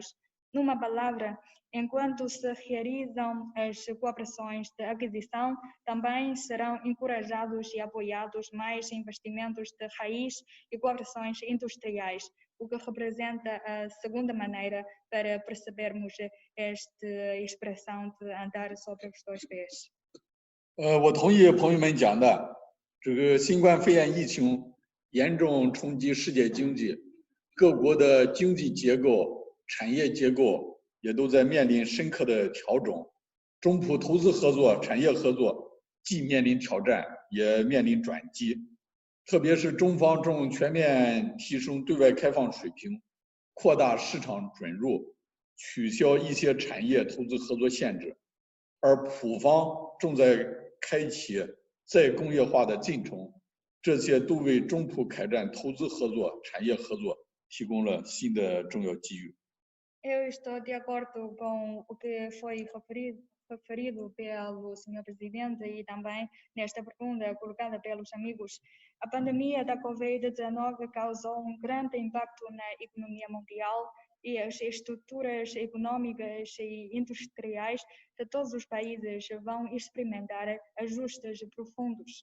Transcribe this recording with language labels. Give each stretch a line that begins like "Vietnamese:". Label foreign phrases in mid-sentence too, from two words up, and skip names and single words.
Portuguese: Numa palavra, enquanto se realizam as cooperações de aquisição, também serão encorajados e apoiados mais investimentos de raiz e cooperações industriais, o que representa a segunda maneira para percebermos esta expressão de andar sobre os dois pés.
Chinese: 我同意朋友们讲的，这个新冠肺炎疫情严重冲击世界经济，各国的经济结构、产业结构也都在面临深刻的调整。中葡投资合作、产业合作既面临挑战，也面临转机。特别是中方正全面提升对外开放水平，扩大市场准入，取消一些产业投资合作限制，而普方正在开启再工业化的进程，这些都为中普开展投资合作、产业合作提供了新的重要机遇。
Portuguese: Eu estou de acordo com o que foi referido pelo Sr. Presidente e também nesta pergunta colocada pelos amigos. A pandemia da Covid-19 causou grande impacto na economia mundial e as estruturas econômicas e industriais de todos os países vão experimentar ajustes profundos.